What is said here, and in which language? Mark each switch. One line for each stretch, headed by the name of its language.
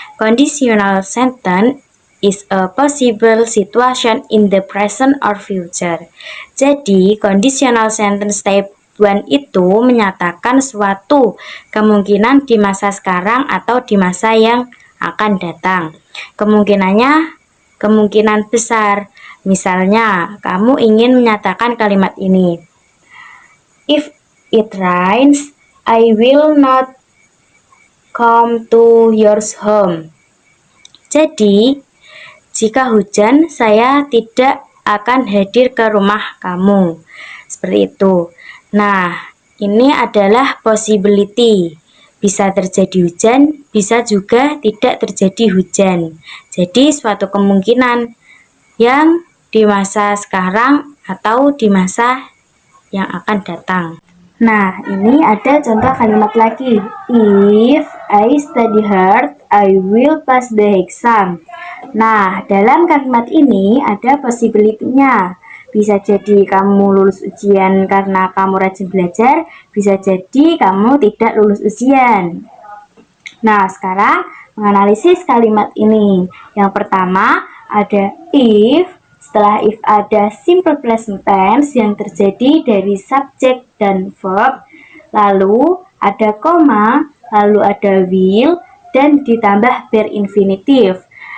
English: Conditional sentence is a possible situation in the present or future.
Indonesian: Jadi, conditional sentence type 1 itu menyatakan suatu kemungkinan di masa sekarang atau di masa yang akan datang. Kemungkinannya kemungkinan besar. Misalnya, kamu ingin menyatakan kalimat ini.
English: If it rains, I will not come to your home.
Indonesian: Jadi, jika hujan, saya tidak akan hadir ke rumah kamu. Seperti itu. Nah, ini adalah possibility. Bisa terjadi hujan, bisa juga tidak terjadi hujan. Jadi, suatu kemungkinan yang di masa sekarang atau di masa yang akan datang. Nah, ini ada contoh kalimat lagi.
English: If I study hard, I will pass the exam.
Indonesian: Nah, dalam kalimat ini ada possibility-nya. Bisa jadi kamu lulus ujian karena kamu rajin belajar, bisa jadi kamu tidak lulus ujian. Nah, sekarang menganalisis kalimat ini. Yang pertama ada if, setelah if ada simple present tense yang terjadi dari subjek dan verb, lalu ada koma, lalu ada will, dan ditambah berinfinitif.